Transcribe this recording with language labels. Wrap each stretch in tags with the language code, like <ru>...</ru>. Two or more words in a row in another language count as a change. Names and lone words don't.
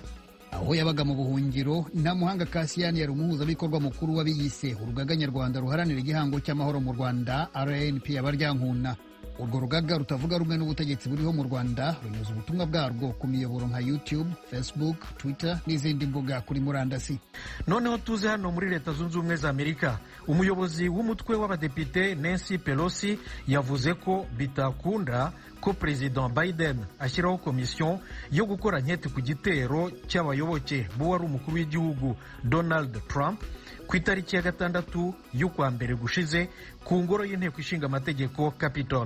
<rw>Aho yabaga mu buhungiro, Ntamuhanga Cassiane yari umuhuzabikorwa mukuru w'abiyise urugaga nyarwanda ruharanira igihango cy'amahoro mu Rwanda RNP abaryankuna. Urwo rugaga rutavuga rumwe n'ubutegetsi buriho mu Rwanda runyuza ubutumwa bwarwo ku miyoboro nka YouTube, Facebook, Twitter n'izindi mbuga kuri murandasi. Noneho tuze hano muri Leta Zunze Ubumwe za Amerika, umuyobozi w'umutwe w'abadepite Nancy Pelosi yavuze ko bitakunda ko President Biden ashyiraho komisiyo yo gukora nkete ku gitero cy'abayoboke b'uwari umukuru w'igihugu Donald Trump ku itariki ya 6 y'ukwa mbere gushize ku ngoro y'inteko ishinga amategeko Capitol.</rw>